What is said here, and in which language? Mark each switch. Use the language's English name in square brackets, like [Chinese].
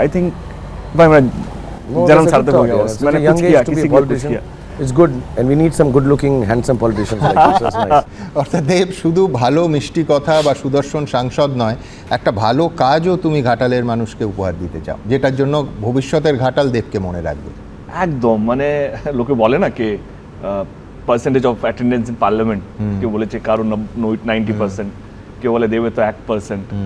[English] I think [Hindi] जन्म सार्थक हो गया बस। मैंने कुछ किया, किसी को कुछ किया। [English] It's good, and we need some good-looking, handsome politicians like this. That's nice. [Bangla] অর্থাৎ দেব, শুধু ভালো মিষ্টি কথা বা সুদর্শন সাংসদ নয়, একটা ভালো কাজও তুমি ঘাটালের মানুষকে উপহার দিতে চাও, যেটার জন্য ভবিষ্যতের ঘাটাল দেবকে মনে রাখবে। একদম, মানে লোকে বলে না কে [English] percentage of attendance in parliament, [Bangla] কেউ বলেছে কারো 90%, কেউ বলে দেবে তো 1%।